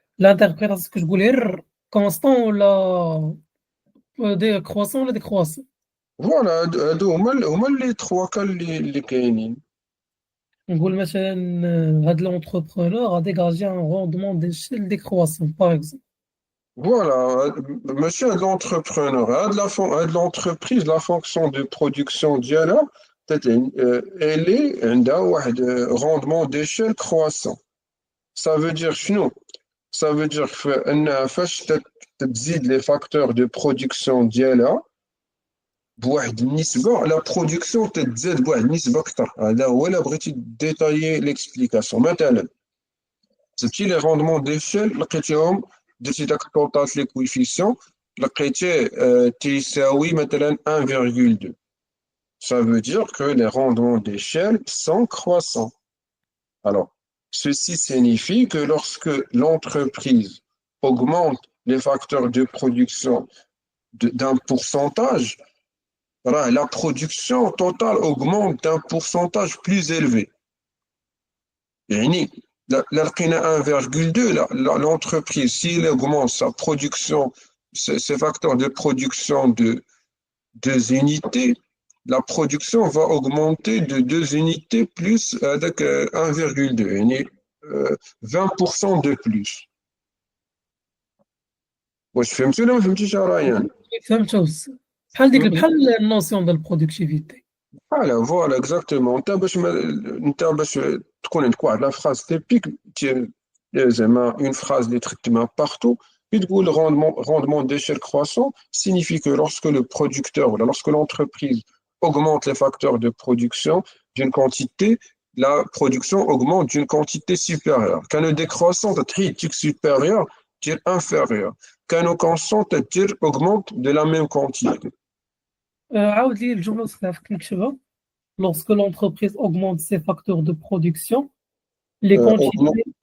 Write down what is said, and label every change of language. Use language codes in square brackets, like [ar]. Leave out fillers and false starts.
[ar] l'interprétation كتقول غير constant ولا décroissant ولا décroissant. فوالا هادو هما لي تخوا كان اللي كاينين. نقول مثلا هاد [fr] l'entrepreneur a dégagé un rendement d'échelle décroissant par exemple. [ar] فوالا ماشي هاد لونتربرونور، هاد لونتربريز لا فونكسيون دو برودكسيون ديالها الي عندها واحد روندمون ديشيل كرواسون. [fr] Ça veut dire [ar] شنو؟ Ça veut dire انها فاش تزيد لي فاكتور دو برودكسيون ديالها بواحد النسبه، لا برودكسيون تتزاد بواحد النسبه اكثر. هذا هو الا بغيتي ديتايي ليكسبليكاسيون. مثلا جبتي لي روندمون ديشيل لقيتيهم، درتي داك الطوطات لي كويفيسيون لقيتيه تيساوي مثلا 1,2. [fr] Ça veut dire que les rendements d'échelle sont croissants. Alors, ceci signifie que lorsque l'entreprise augmente les facteurs de production d'un pourcentage, la production totale augmente d'un pourcentage plus élevé. يعني là, 1,2, l'entreprise, s'il augmente sa production, ses facteurs de production de 2 unités, la production va augmenter de 2 unités plus avec 1,2, 20% de plus. [ar] واش فهمتوا ولا ما فهمتيش رايان؟ فهمت أستاذ. بحال النوسيون ديال البرودكتيفيتي. فوالا اكزاكتومون. انت باش تكون عندك واحد لا فراز تيبيك، زعما اون فراز اللي تخدمها بارتو تقول [fr] rendement d'échelle croissant signifie que lorsque le producteur ou lorsque l'entreprise augmente les facteurs de production d'une quantité, la production augmente d'une quantité supérieure. Quand le décroissant est supérieur, c'est inférieur. [ar] كانوا كونستانت تدير [fr] augmente de la même quantité. [ar] عاود لي الجملة وتعرف نكتبها. [fr] Lorsque l'entreprise augmente ses facteurs de production, les quantités